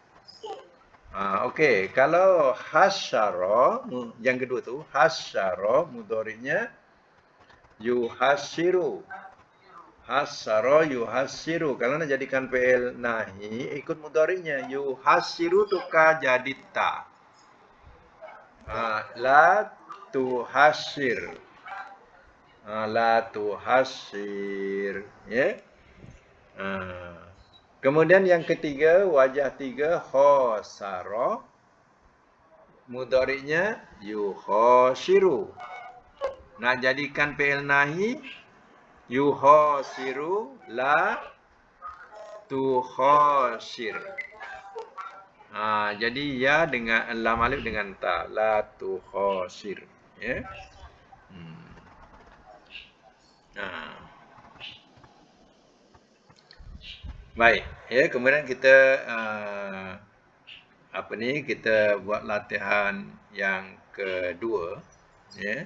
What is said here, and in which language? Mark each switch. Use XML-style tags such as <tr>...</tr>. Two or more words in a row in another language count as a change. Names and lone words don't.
<ms>Okey, kalau hasyara, yang kedua tu, hasyara mudhari'nya yuhasiru. Hasyara yuhasiru. Kalau nak jadikan fi'il nahi, ikut mudhari'nya. Yuhasiru tukar jadi ta.</ms> <ar>لا تحاسر. لا تحاسر.</ar> <ms>Ya. Kemudian yang ketiga, wajah 3, khosara. Mudhari'nya yukhosiru. Nak jadikan fi'il nahi,</ms> <ar>يخاسر لا تخاسر.</ar> <ms>Jadi ya dengan lam alif dengan ta,</ms> <ar>لا تخاسر.</ar> <ms>Ya. Baik, ya, kemudian kita kita buat latihan yang kedua, ya.</ms>